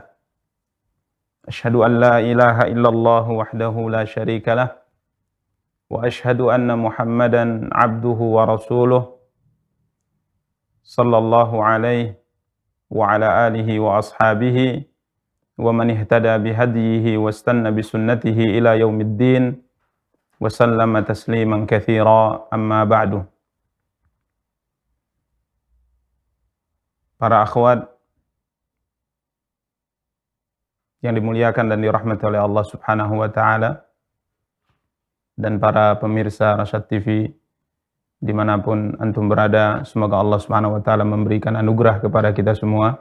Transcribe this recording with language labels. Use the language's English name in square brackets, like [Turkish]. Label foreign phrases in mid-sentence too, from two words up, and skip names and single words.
[Arabic] أشهد أن لا إله إلا الله وحده لا شريك له و أشهد أن محمدا عبده و رسوله صلى الله عليه و على آله و أصحابه و من اهتدى بهديه واستن بسنته إلى يوم الدين و سلم تسليما كثيرا أما بعد. [Indonesian] Para akhwat yang dimuliakan dan dirahmati oleh Allah [Arabic] سبحانه وتعالى, [Indonesian] dan para pemirsa Rasyad TV dimanapun antum berada, semoga Allah [Arabic] سبحانه وتعالى [Indonesian] memberikan anugerah kepada kita semua.